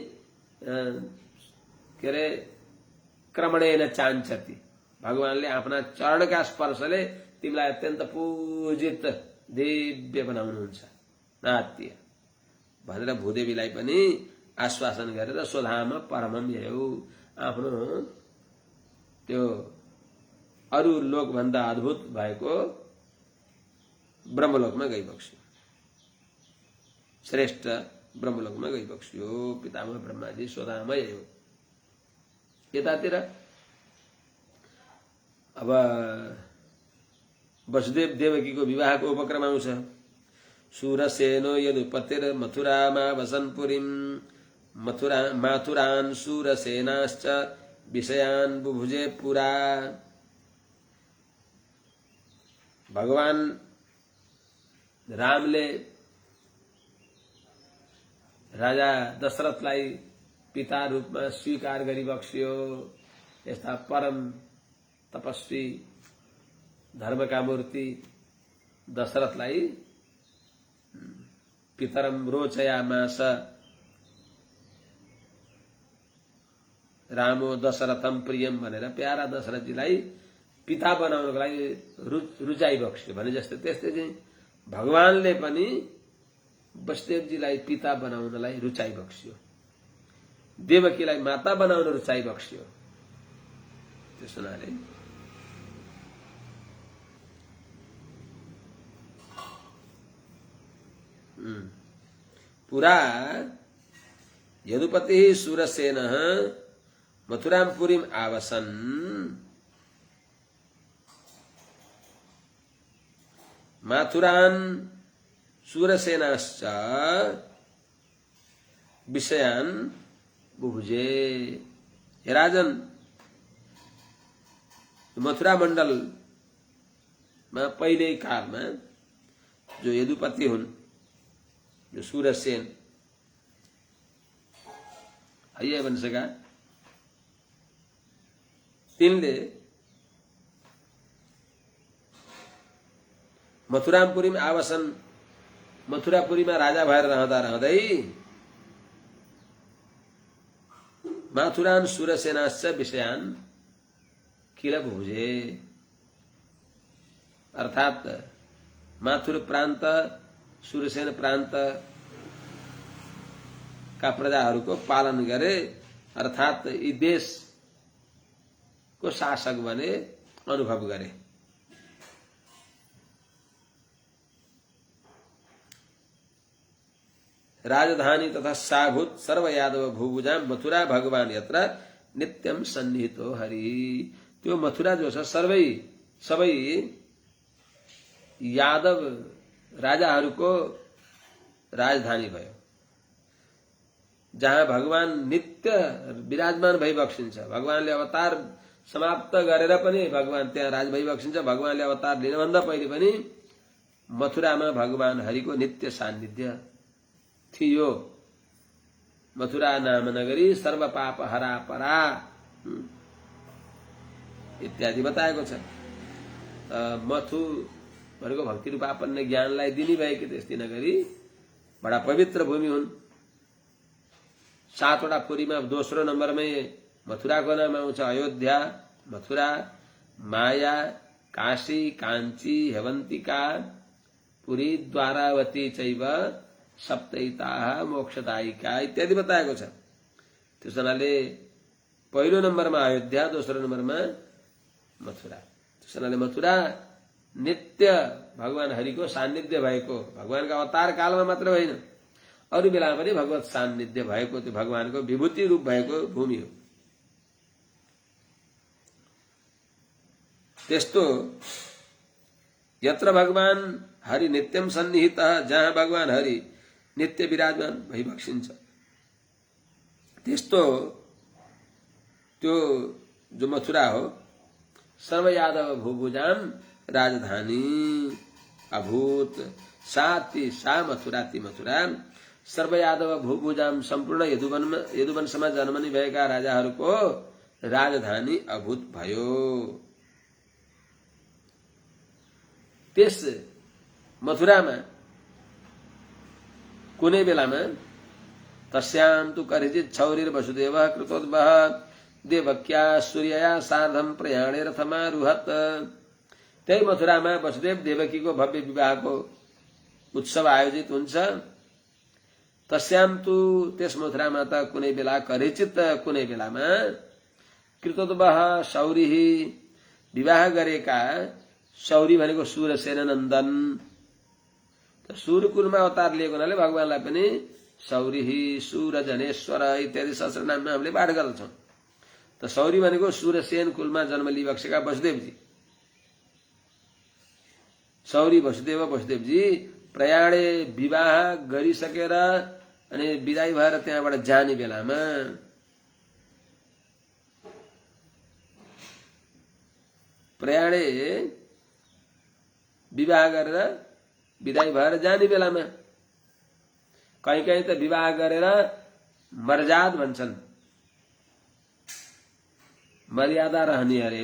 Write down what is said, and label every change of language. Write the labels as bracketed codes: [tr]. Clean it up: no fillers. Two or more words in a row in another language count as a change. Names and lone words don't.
[ne] के अरे [sa] क्रमणेन चाञ्चति [ne] भगवानले आफ्ना चरणका स्पर्शले तिमीलाई अत्यन्त पूजित दिव्य बनाउनुहुन्छ नात्य भनेर भूदेवीलाई पनि आश्वासन गरेर [sa] स्वधाम परमम ययौ [ne] आफ्नो त्यो अरू लोकभन्दा अद्भुत भएको ब्रह्मलोकमा गइबक्स्यो श्रेष्ठ ब्रह्मलोकमा गइबक्स्यो [sa] पितामह ब्रह्माजी स्वधाम ययौ [ne] यतातिर अब वसुदेव देवकीको विवाहको उपक्रम आउँछ [sa] सूरसेनो यदुपतिर मथुरामा वसनपुरीम माथुरान सूरसेनाश्च विषयान बुभुजे पुरा भगवान [ne] रामले राजा दशरथलाई पिता रूपमा स्वीकार गरिबक्स्यो यस्ता परम तपस्वी धर्मका मूर्ति दशरथलाई [sa] पितरम रोचयामास रामो दशरथम प्रियम [ne] भनेर प्यारा दशरथजीलाई पिता बनाउनको लागि रुचाइबक्स्यो भने जस्तै त्यस्तै चाहिँ भगवानले पनि वसुदेवजीलाई पिता बनाउनलाई रुचाइबक्स्यो देवकीलाई माता बनाउन रुचाइबक्स्यो त्यस हुनाले [sa] पुरा यदुपति सूरसेन मथुरां पुरीम आवसन माथुरान सूरसेनाश्च विषयान बुभुजे हे राजन [ne] मथुरा मण्डल में पहिले कालमा जो यदुपति हुन् जो सूरसेन आइए वंशका तिनले मथुरापुरीमा आवासन मथुरापुरीमा राजा भएर रहँदा रहँदै [sa] माथुरान सुरसेनाश्च विषयान किल भुजे, [ne] अर्थात माथुर प्रान्त सुरसेन प्रान्त का प्रजाहरूको पालन गरे, अर्थात यी देश को शासक बने, अनुभव गरे। [sa] राजधानी तथा साभूत सर्व यादव भूभुजाम मथुरा भगवान यत्र नित्यम सन्निहितो हरि। [ne] त्यो मथुरा जो छ सबै यादव राजाहरूको राजधानी भयो, जहाँ भगवान नित्य विराजमान भइबक्सिन्छ। भगवानले अवतार समाप्त गरेर पनि भगवान त्यहाँ राज भइबक्सिन्छ। भगवानले अवतार लिनुभन्दा पहिले पनि मथुरामा भगवान हरिको नित्य सान्निध्य थियो। मथुरा नाम नगरी [sa] सर्व पाप हरा परा [ne] इत्यादि बताएको छ। मथु भनेको भक्ति रूपापन्न ज्ञानलाई दिने भएकी त्यस्तै नगरी बडा पवित्र भूमि हुन्। 7 वटा पुरीमा दोस्रो नम्बरमै मथुराको नाम आउँछ। [sa] अयोध्या, मथुरा, माया, काशी, काञ्ची, हेवन्तिका, पुरी, द्वारावती चैव सप्तैताः मोक्षदायिका [ne] इत्यादि बताएको छ। त्यस हुनाले पहिलो नम्बरमा अयोध्या, दोस्रो नम्बरमा मथुरा। त्यस हुनाले मथुरा नित्य भगवान हरिको सान्निध्य भएको, भगवानका अवतार कालमा मात्र होइन अरु बेला पनि भगवत सान्निध्य भएको, त्यो भगवानको विभूति रूप भएको भूमि हो। [sa] त्यस्तो यत्र भगवान हरि नित्यम सन्निहित, [ne] जहाँ भगवान हरि नित्य विराजमान भइबक्सिन्छ, त्यस्तो त्यो जो मथुरा हो [sa] सर्व यादव भूभुजाम राजधानी अभूत। साती सा मथुरा ती मथुरा सर्व यादव भूभुजाम [ne] सम्पूर्ण यदुवंशमा जन्मने भएका राजाहरूको राजधानी अभूत भयो। त्यस मथुरामा कुनै बेलामा [sa] तस्यां तु करिचित् छौरिर वसुदेवः कृतोद्वह देवक्या सूर्यया सार्धम प्रयाणे रथमारुहत। [ne] त्यही मथुरामा वसुदेव देवकीको भव्य विवाहको उत्सव आयोजित हुन्छ। [sa] तस्यां तु [ne] त्यस मथुरामा त कुनै बेला करिचित् कुनै बेलामा [sa] कृतोद्वह शौरी [ne] विवाह गरेका, शौरी भनेको सूरसेन नन्दन, सूर्यकुलमा अवतार लिएको हुनाले भगवानलाई पनि शौरी सूरजनेश्वर इत्यादि सहस्रनाममा हामीले पाठ गर्दछौं। त शौरी भनेको सूरसेन कुलमा जन्म लिइबक्सेका वसुदेवजी। शौरी वसुदेवजी प्रयाणे विवाह गरिसकेर अनि विदाई भएर त्यहाँबाट जाने बेलामा प्रयाणे विवाह गरेर विदाई भएर जाने बेलामा कहीं कहीं त विवाह गरेर मर्जाद भन्छन्, मर्यादा रहने अरे।